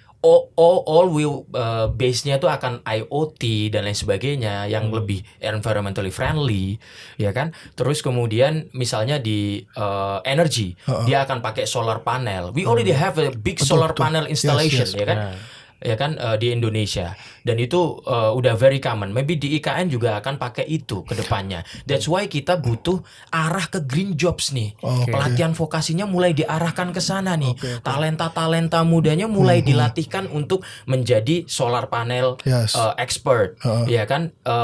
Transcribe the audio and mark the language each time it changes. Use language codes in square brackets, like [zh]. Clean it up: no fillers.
[id] All will base-nya itu akan IoT dan lain sebagainya yang lebih [en] environmentally friendly, [id] ya kan. Terus kemudian misalnya di energy, dia akan pakai solar panel. [en] We already have a big solar panel installation, Yes. [id] ya kan. Ya kan, di Indonesia, dan itu udah [en] very common. [id] Maybe di IKN juga akan pakai itu ke depannya. [en] That's why [id] kita butuh arah ke green jobs nih. Pelatihan vokasinya mulai diarahkan ke sana nih. Talenta-talenta mudanya mulai dilatihkan untuk menjadi solar panel expert, ya kan.